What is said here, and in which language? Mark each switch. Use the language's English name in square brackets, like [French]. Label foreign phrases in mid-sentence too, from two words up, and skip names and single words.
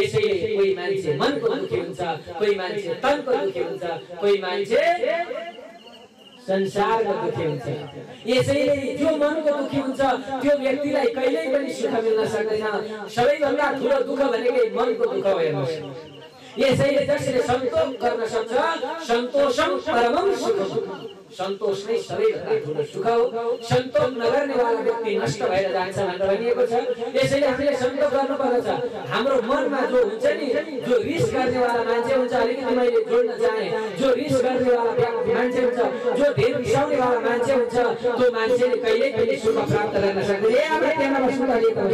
[Nepali] यसैले कोही मान्छे मनको दुखी हुन्छ, कोही मान्छे तनको दुखी हुन्छ, कोही मान्छे संसारको दुखी हुन्छ। यसैले जो मनको दुखी हुन्छ त्यो व्यक्तिलाई कहिल्यै पनि सुख मिल्न सक्दैन। सबैभन्दा ठुलो दुःख भनेकै मनको दुःख हो। हेर्नुहोस् यसैले जसले सन्तोष गर्न सक्छ [Sanskrit] सन्तोषम परमम सुखम [Nepali] सन्तोष नै सबैभन्दा ठुलो सुख हो सन्तोष नगर्नेवाला व्यक्ति नष्ट भएर जान्छ भनेर भनिएको छ यसैले हामीले सन्तोष गर्नुपर्छ हाम्रो मनमा जो हुन्छ नि जो रिस गर्नेवाला मान्छे हुन्छ अलिकति मैले जोड्न चाहे जो रिस गर्नेवाला मान्छे हुन्छ जो धेर रिसाउनेवाला मान्छे हुन्छ त्यो मान्छेले कहिल्यै पनि सुख प्राप्त गर्न सक्दैन ए अब त्यहाँ बस्नु पर्यो